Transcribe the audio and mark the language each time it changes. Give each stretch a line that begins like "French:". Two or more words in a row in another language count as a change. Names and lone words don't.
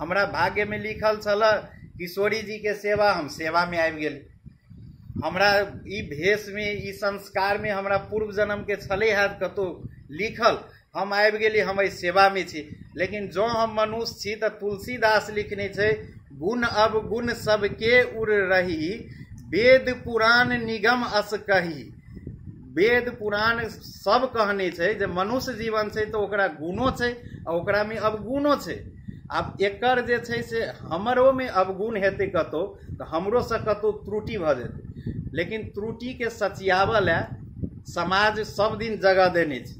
Maithili: हमरा भाग्य में लिखल छल किशोरी जी के सेवा, हम सेवा में आबि गेली। हमरा ई भेष में, ई संस्कार में हमरा पूर्व जन्म के छले हैत कतौ लिखल, हम आबि गेली, हम एहि सेवा में छी। लेकिन जो हम मनुष्य छी तऽ तुलसीदास लिखने छै,
Awadhi: गुण अवगुण सबके उर रही, वेद पुराण निगम अस कही।
Maithili: वेद पुराण सब कहने छै जे मनुष्य जीवन छै तऽ ओकरा गुणो छै आ ओकरा में अवगुणो छै। आब एकर जे छै से हमरो में अवगुण हेतै कतौ तऽ हमरो से कतौ त्रुटि भऽ जेतै। लेकिन त्रुटि के सचियाबऽ लए समाज सब दिन जगह देने छै।